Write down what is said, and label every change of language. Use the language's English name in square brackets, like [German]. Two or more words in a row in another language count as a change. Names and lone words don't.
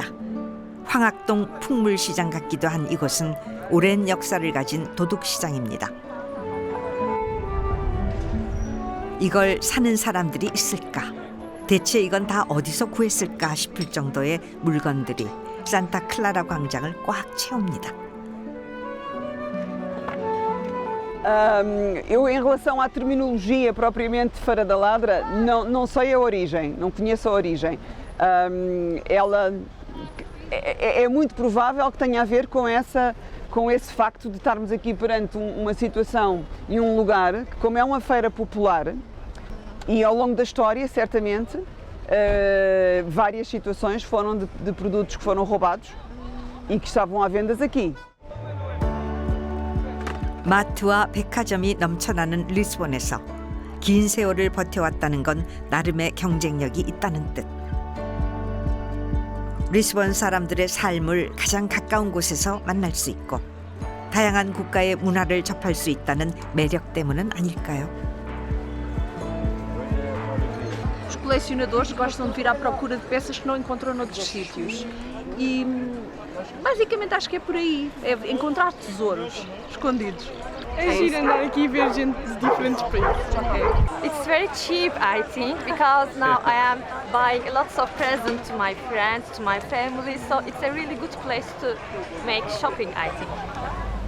[Korean] 황학동 풍물시장 같기도 한 이곳은 오랜 역사를 가진 도둑시장입니다. 이걸 사는 사람들이 있을까? 대체 이건 다 어디서 구했을까 싶을 정도의 물건들이 산타클라라 광장을 꽉 채웁니다. [Portuguese] Eu, em relação à terminologia propriamente de Feira da Ladra, não sei a origem, não conheço a origem. Ela é muito provável que tenha a ver com esse facto de estarmos aqui perante uma situação e um lugar que, como é uma feira popular, e ao longo da história, certamente, várias situações foram de produtos que foram roubados e que estavam à venda aqui. 마트와 백화점이 넘쳐나는 리스본에서 긴 세월을 버텨왔다는 건 나름의 경쟁력이 있다는 뜻. 리스본 사람들의 삶을 가장 가까운 곳에서 만날 수 있고 다양한 국가의 문화를 접할 수 있다는 매력 때문은 아닐까요? Os colecionadores gostam de vir à procura de peças que não encontram noutros sítios. E basicamente acho que é por aí, é encontrar tesouros escondidos. É giro andar aqui e ver gente de diferentes países. [English] It's very cheap, I think, because now I am buying lots of presents to my friends, to my family, so it's a really good place to make shopping, I think.